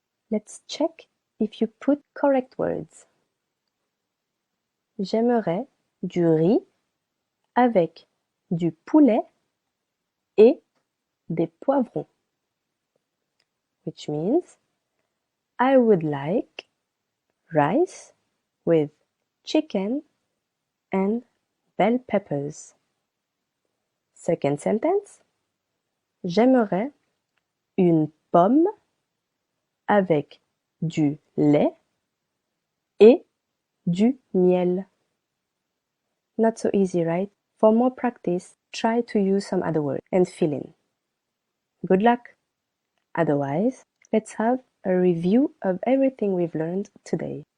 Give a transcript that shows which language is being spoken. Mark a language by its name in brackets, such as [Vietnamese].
[English] Let's check if you put correct words. [French] J'aimerais du riz avec du poulet et des poivrons. [English] Which means I would like rice with chicken and bell peppers. Second sentence. [French] J'aimerais une pomme avec du lait et du miel. [English] Not so easy, right? For more practice, try to use some other words and fill in. Good luck! Otherwise, let's have a review of everything we've learned today.